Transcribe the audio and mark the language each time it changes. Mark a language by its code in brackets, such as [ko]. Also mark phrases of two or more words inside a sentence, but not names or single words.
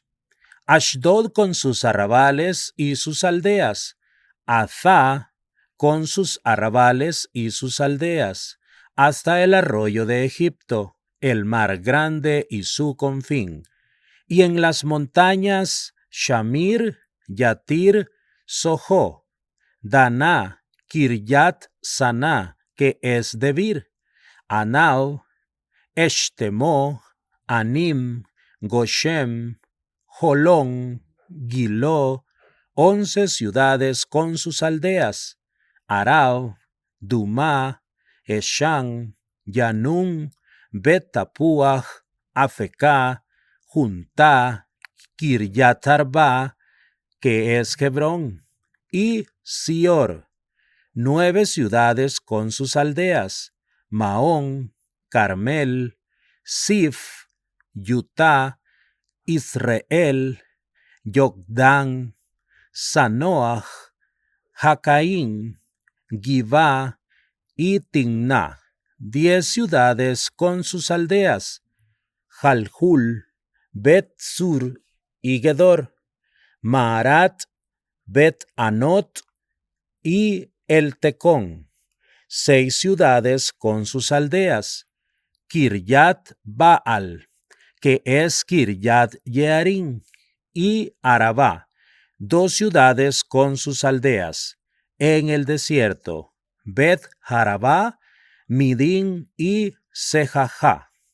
[es] Ashdod con sus arrabales y sus aldeas, Azá con sus arrabales y sus aldeas, hasta el arroyo de Egipto, el mar grande y su confín. Y en las montañas, Shamir, Yatir, Soho, Daná, Kirjat Saná, que es Debir, Anao, Eshtemo, Anim, Goshem, Jolón, Gilo, 11 ciudades con sus aldeas, Arao, Dumá, Eshan, Yanún, Bet-Tapuaj, Afecá, Juntá, Kiryat Arba, que es Hebrón, y Sior, 9 ciudades con sus aldeas, Maón, Carmel, Sif, Yutá, Israel, Yokdán, Sanoach, Jacaín, Givá y Timná, 10 ciudades con sus aldeas, Jalhul, Bet-Sur y Gedor, Maarat, Bet-Anot y El Tecón, 6 ciudades con sus aldeas, Kiryat Baal, que es Kiryat Yearim, y Arabá, 2 ciudades con sus aldeas, en el desierto, Bet-Jarabá, Midín y Sejajá.